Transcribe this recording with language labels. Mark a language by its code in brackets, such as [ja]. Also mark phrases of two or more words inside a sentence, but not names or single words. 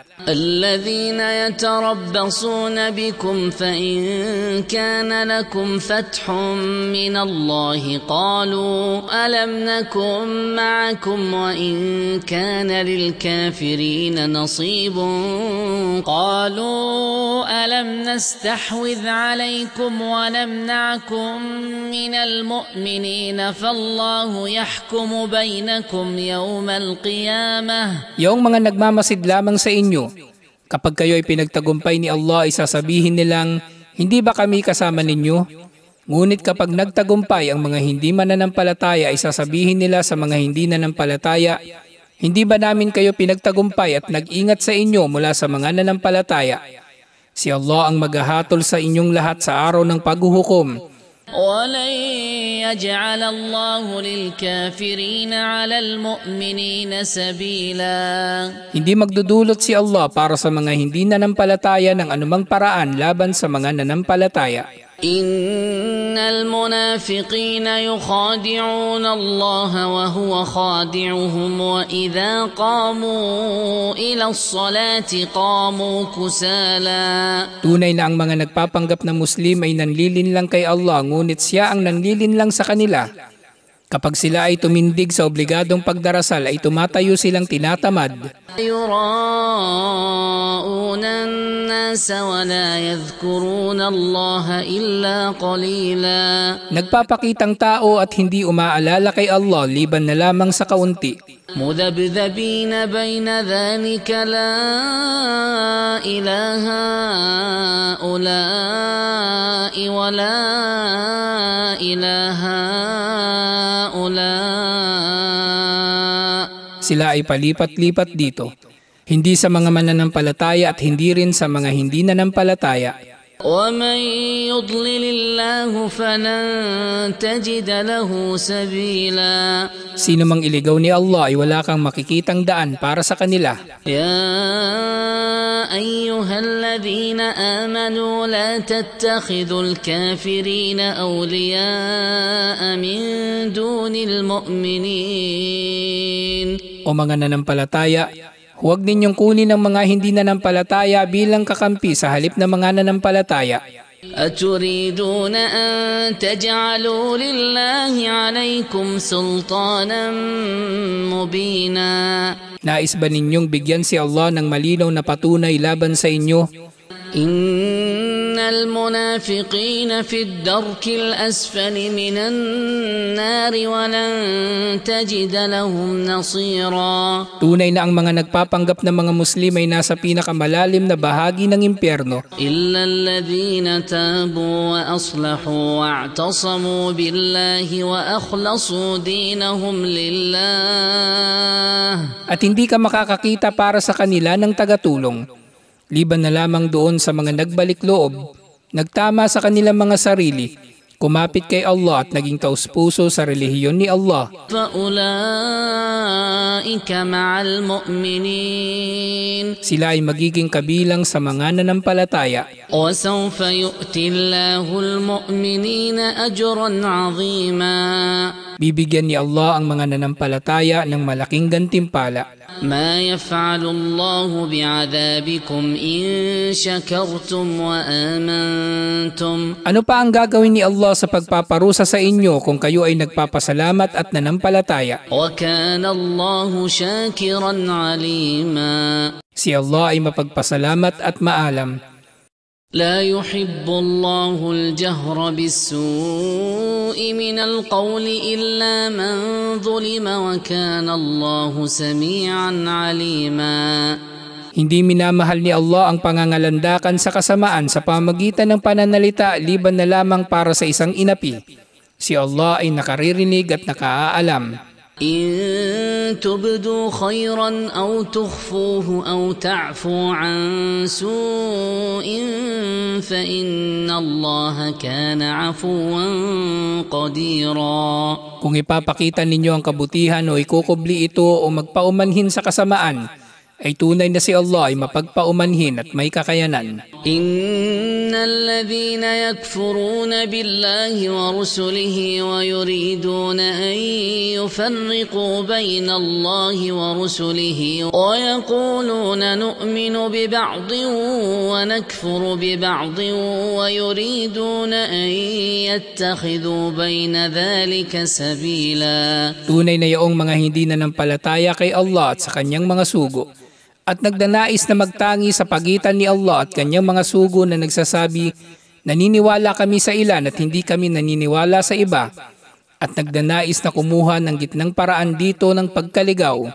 [ar] الذين يتربصون بكم فإن كان لكم فتح من الله قالوا ألم نكن معكم وإن كان للكافرين نصيب قالوا ألم نستحوذ عليكم ونمنعكم من المؤمنين فالله يحكم بينكم يوم القيامة. [tl] Yung mga nagmamasid lamang sa inyo, kapag kayo ay pinagtagumpay ni Allah, ay sasabihin nilang, hindi ba kami kasama ninyo? Ngunit kapag nagtagumpay ang mga hindi mananampalataya, ay sasabihin nila sa mga hindi nanampalataya, hindi ba namin kayo pinagtagumpay at nag-ingat sa inyo mula sa mga nanampalataya? Si Allah ang maghahatol sa inyong lahat sa araw ng paghuhukom. [ar] وَلَنْ يَجْعَلَ اللَّهُ لِلْكَافِرِينَ عَلَى الْمُؤْمِنِينَ سَبِيلًا. [tl] Hindi magdudulot si Allah para sa mga hindi nanampalataya ng anumang paraan laban sa mga nanampalataya. [ar] إن المنافقين يخادعون الله وهو خادعهم وإذا قاموا إلى الصلاة قاموا كسالى. [tl] Tunay na ang mga nagpapanggap na Muslim ay nanlilinlang kay Allah, ngunit siya ang nanlilinlang sa kanila. Kapag sila ay tumindig sa obligadong pagdarasal, ay tumatayo silang tinatamad. [ar] يراءون الناس ولا يذكرون الله إلا قليلا. [tl] Nagpapakitang tao at hindi umaalala kay Allah liban na lamang sa kaunti. [ar] مذبذبين بين ذلك لا إله هؤلاء ولا إله هؤلاء. [tl] Sila ay palipat-lipat dito, hindi sa mga mananampalataya at hindi rin sa mga hindi nanampalataya. [ar] وَمَنْ يُضْلِلِ اللَّهُ فَلَنْ تَجِدَ لَهُ سَبِيلًا. [tl] Sino mang iligaw ni Allah ay wala kang makikitang daan para sa kanila. [ar] يَا أَيُّهَا الَّذِينَ آمَنُوا لَا تَتَّخِذُوا الْكَافِرِينَ أَوْلِيَاءَ مِنْ دُونِ الْمُؤْمِنِينَ. [tl] O mga nanampalataya, huwag ninyong kunin ang mga hindi nanampalataya bilang kakampi sa halip na mga nanampalataya. [ar] أتريدون أن تجعلوا لله عليكم سلطانا مبينا. [tl] Nais ba ninyong bigyan si Allah ng malinaw na patunay laban sa inyo? [ar] إن المنافقين في الدرك الأسفل من النار ولن تجد لهم نصيرا. [tl] Tunay na ang mga nagpapanggap na mga Muslim ay nasa pinakamalalim na bahagi ng impyerno. [ar] إلا الذين تابوا وأصلحوا واعتصموا بالله وأخلصوا دينهم لله. [tl] At hindi ka makakakita para sa kanila ng tagatulong, liban na lamang doon sa mga nagbalik loob, nagtama sa kanilang mga sarili, kumapit kay Allah at naging taus-puso sa relihiyon ni Allah. [ar] فأولئك مع المؤمنين. [tl] Sila ay magiging kabilang sa mga nanampalataya. [ar] وسوف يؤتي الله المؤمنين أجرا عظيما. [tl] Bibigyan ni Allah ang mga nanampalataya ng malaking gantimpala. [ar] ما يفعل الله بعذابكم إن شكرتم وآمنتم. [tl] Ano pa ang gagawin ni Allah sa pagpaparusa sa inyo kung kayo ay nagpapasalamat at nanampalataya? [ar] وكان الله شاكرا عليما. [tl] Si Allah ay mapagpasalamat at maalam. [ar] لا يحب الله الجهر بالسوء من القول إلا من ظلم وكان الله سميعا عليما. [tl] Hindi minamahal ni Allah ang pangangalandakan sa kasamaan sa pamagitan ng pananalita liban na lamang para sa isang inapi. Si Allah ay nakaririnig at nakaaalam. [ar] إن تبدوا خيرا أو تخفوه أو تعفوا عن سوء فإن الله كان عفوا قديرا. [tl] Kung ipapakita ninyo ang kabutihan o ikukubli ito o magpaumanhin sa kasamaan, ay tunay na si Allah ay mapagpaumanhin at may kakayanan. [ar] إن الذين يكفرون بالله ورسله ويريدون أن يفرقوا بين الله ورسله ويقولون نؤمن ببعض ونكفر ببعض ويريدون أن يتخذوا بين ذلك سبيلا. [tl] Tunay na yaong mga hindi nanampalataya kay Allah at sa kanyang mga sugo, at nagdanais na magtangi sa pagitan ni Allah at kanyang mga sugo na nagsasabi, naniniwala kami sa ilan at hindi kami naniniwala sa iba, at nagdanais na kumuha ng gitnang paraan dito ng pagkaligaw.